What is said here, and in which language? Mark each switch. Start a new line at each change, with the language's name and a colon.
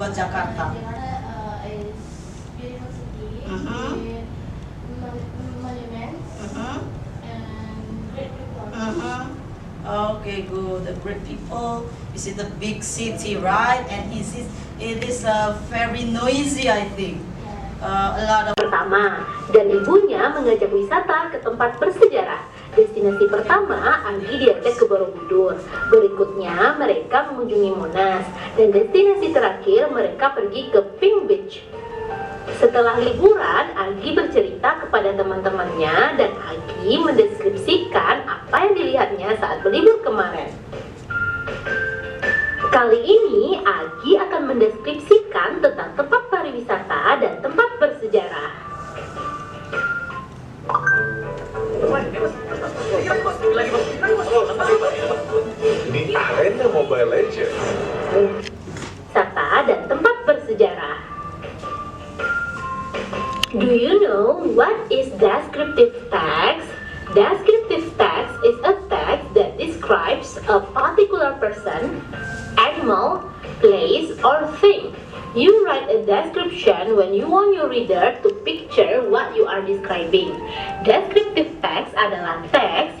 English: Jakarta is beautiful city Mhm. with monuments Mhm. and great people. Okay, good. The great people. This is a big city, right? And it is very noisy, I think. A lot of
Indonesian: Pertama, dan ibunya mengajak wisata ke tempat bersejarah. Destinasi pertama, Agi diajak ke Borobudur. Berikutnya, mereka mengunjungi Monas. Dan destinasi terakhir, mereka pergi ke Pink Beach. Setelah liburan, Agi bercerita kepada teman-temannya dan Agi mendeskripsikan apa yang dilihatnya saat berlibur kemarin. Kali ini, Agi akan mendeskripsikan tentang tempat pariwisata dan tempat bersejarah. Ini arena Mobile Legends. Wisata dan tempat bersejarah.
English: Do you know what is descriptive text? Descriptive text is a text that describes a particular person, animal, place, or thing. You write a description when you want your reader to picture what you are describing. Descriptive text
Indonesian: adalah teks